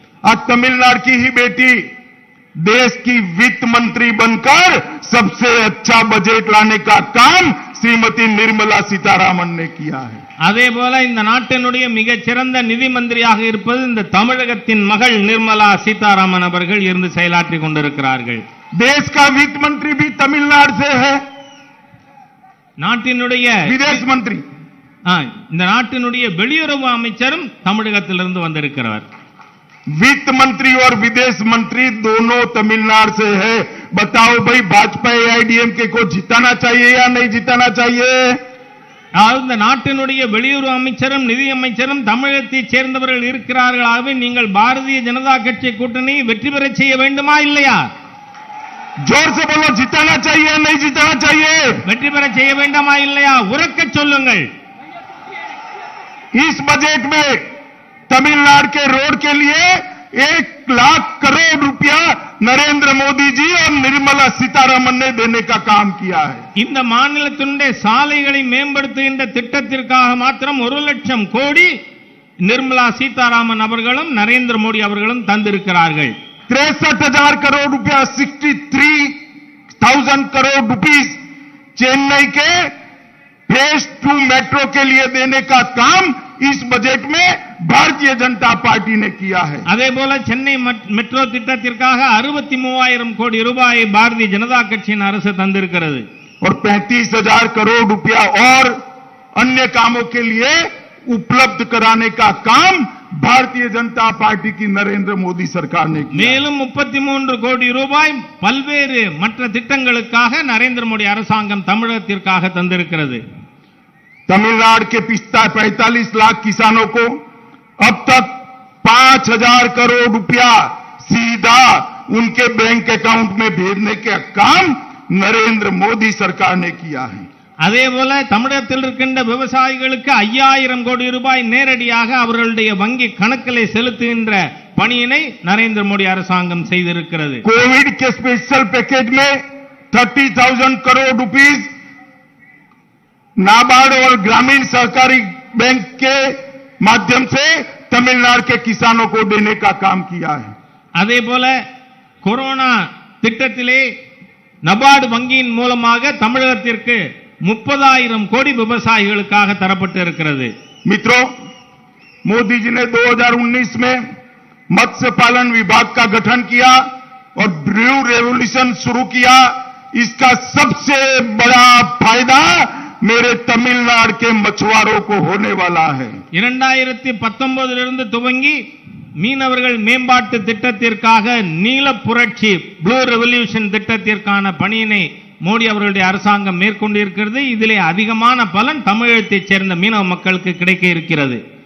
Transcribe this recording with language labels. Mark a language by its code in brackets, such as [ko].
[hi] आज तमिलनाडु की ही बेटी देश की वित्त मंत्री बनकर सबसे अच्छा बजट लाने का काम श्रीमती निर्मला सीतारामन ने किया है. [ta] அதேபோல இந்த நாட்டினுடைய மிகச்சிறந்த நிதி மந்திரியாக இருப்பது இந்த தமிழகத்தின் மகள் நிர்மலா சீதாராமன் அவர்கள் இருந்து செயலாற்றிக் கொண்டிருக்கிறார்கள். [hi] देश का वित्त मंत्री भी तमिलनाडु से है. [ta] நாட்டினுடைய [hi] विदेश मंत्री, [ta] இந்த நாட்டினுடைய வெளியுறவு அமைச்சரும் தமிழகத்திலிருந்து வந்திருக்கிறார். [hi] वित्त मंत्री और विदेश मंत्री दोनों तमिलनाडु से है. बताओ भाई, भाजपा एआईडीएमके को जिताना चाहिए या नहीं जिताना चाहिए? [ta] இந்த நாட்டினுடைய வெளியுறவு அமைச்சரும் நிதி அமைச்சரும் தமிழகத்தைச் சேர்ந்தவர்கள் இருக்கிறார்களாகவே நீங்கள் பாரதிய ஜனதா கட்சி கூட்டணி வெற்றி பெற செய்ய வேண்டுமா இல்லையா? [hi] जोर से बोलो, जिताना चाहिए या नहीं जिताना चाहिए? [ta] வெற்றி பெற செய்ய வேண்டுமா இல்லையா? உரக்க சொல்லுங்கள். [hi] इस बजट में तमिलनाडु के रोड के लिए 1,00,000 करोड़ रुपया नरेंद्र मोदी जी और निर्मला सीतारमन ने देने का काम किया है. [ta] இந்த மாநிலத்தினுடைய சாலைகளை மேம்படுத்துகின்ற திட்டத்திற்காக மாத்திரம் 1,00,000 கோடி நிர்மலா சீதாராமன் அவர்களும் நரேந்திர மோடி அவர்களும் தந்திருக்கிறார்கள். [hi] 63,000 करोड़ रुपया, 63,000 करोड़ रुपीस चेन्नई के फेज 2 मेट्रो के लिए देने का काम इस बजट में भारतीय जनता पार्टी ने किया है. [ta] அதேபோல சென்னை மெட்ரோ திட்டத்திற்காக 63,000 கோடி ரூபாயை பாரதிய ஜனதா கட்சியின் அரசு தந்திருக்கிறது. [hi] और 35,000 करोड़ रुपया और अन्य कामों के लिए उपलब्ध कराने का काम भारतीय जनता पार्टी की नरेंद्र मोदी सरकार ने किया. [ta] மேலும் 33 கோடி ரூபாய் பல்வேறு மற்ற திட்டங்களுக்காக நரேந்திர மோடி அரசாங்கம் தமிழகத்திற்காக தந்திருக்கிறது. [hi] तमिलनाडु के 45 लाख किसानों को अब तक 5,000 करोड़ रुपया सीधा उनके बैंक अकाउंट में भेजने का काम नरेंद्र मोदी सरकार ने किया है. [ta] அதேபோல தமிழகத்தில் இருக்கின்ற விவசாயிகளுக்கு 5,000 கோடி ரூபாய் நேரடியாக அவர்களுடைய வங்கி கணக்கிலே செலுத்துகின்ற பணியினை நரேந்திர மோடி அரசாங்கம் செய்திருக்கிறது. [hi] कोविड के स्पेशल पैकेज में 30,000 करोड़ रुपीस नाबार्ड और ग्रामीण सहकारी बैंक के माध्यम से तमिलनाडु के किसानों को देने का काम किया है. [ta] அதேபோல கொரோனா திட்டத்திலே நபார்டு வங்கியின் மூலமாக தமிழகத்திற்கு 30,000 கோடி விவசாயிகளுக்காக தரப்பட்டு இருக்கிறது. [hi] मित्रों, मोदी जी ने 2019 में मत्स्य पालन विभाग का गठन किया और ब्रू रेवोल्यूशन शुरू किया. इसका सबसे बड़ा फायदा मेरे तमिलनाडु के मछुआरों को होने वाला है. [ta] 2019 துவங்கி மீனவர்கள் மேம்பாட்டு திட்டத்திற்காக நீல புரட்சி ப்ளூ ரெவல்யூஷன் திட்டத்திற்கான பணியினை மோடி அவர்களுடைய அரசாங்கம் மேற்கொண்டிருக்கிறது. இதிலே அதிகமான பலன் தமிழகத்தைச் சேர்ந்த மீனவ மக்களுக்கு கிடைக்க இருக்கிறது.